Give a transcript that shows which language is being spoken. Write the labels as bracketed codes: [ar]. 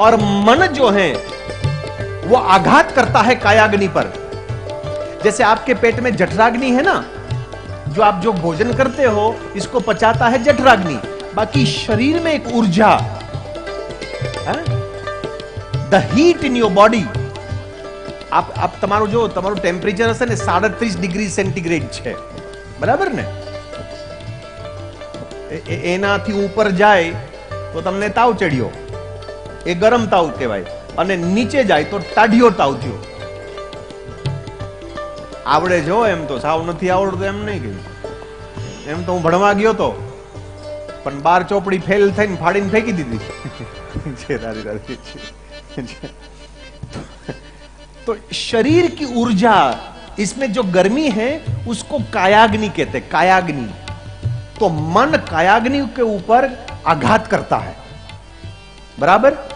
[hi] और मन जो है वो आघात करता है कायाग्नि पर। जैसे आपके पेट में जठराग्नि है ना, जो आप जो भोजन करते हो इसको पचाता है जठराग्नि। बाकी शरीर में एक ऊर्जा, [en] The heat in your body. [gu] आप તમારું ટેમ્પરેચર હશે ને 37 ડિગ્રી સેન્ટીગ્રેડ છે, બરાબર ને? એનાથી ઉપર જાય તો તમને તાવ ચડ્યો, એ ગરમ તાવ કહેવાય, અને નીચે જાય તો ટાઢિયો તાવ થયો। આવડે જો એમ તો, સાવ નથી આવડતું એમ નહીં કહ્યું। એમ તો હું ભણવા ગયો તો, પણ 12 ચોપડી ફેલ થઈને ફાડીને ફેંકી દીધી। [hi] तो शरीर की ऊर्जा, इसमें जो गर्मी है उसको कायाग्नि कहते हैं, कायाग्नि। तो मन कायाग्नि के ऊपर आघात करता है, बराबर?